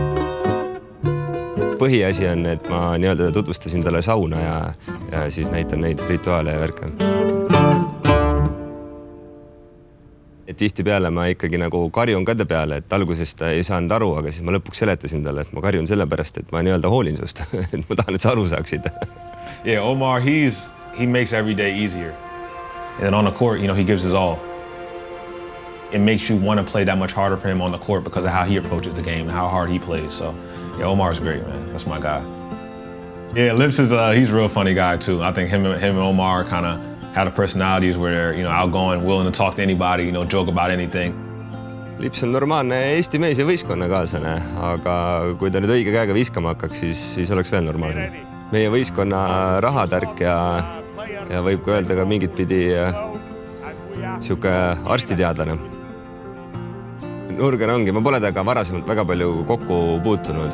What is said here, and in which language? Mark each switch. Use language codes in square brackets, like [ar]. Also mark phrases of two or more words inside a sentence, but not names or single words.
[et] Põhiasi on, et ma nii-öelda tutvustasin talle sauna ja siis näitan neid rituaale ja värke. Tihti peale ma ikkagi nagu karjun ka ta peale, et alguses ta ei saanud aru, aga siis ma lõpuks seletasin talle, et ma karjun sellepärast, et ma nii-öelda hoolin sust, et ma tahan, et sa aru saaksid. [en] Yeah, Omar, he makes every day easier. And then on the court, he gives his all. It makes you want to play that much harder for him on the court because of how he approaches the game and how hard he plays. So, yeah, Omar's great, man. That's my guy. Yeah, Lips is he's a real funny guy too. I think him and Omar kind of had the personalities where they're, outgoing, willing to talk to anybody, joke about anything. [et] Lips on normaalne Eesti mees ja võistkonnakaaslane, aga kui ta nüüd õige käega viskama hakkaks, siis oleks veel normaalsem. Meie võistkonna rahatärk ja võib ka öelda ka mingit pidi siuke arstiteadlane. Nurger ongi, ma pole temaga varasemalt väga palju kokku puutunud.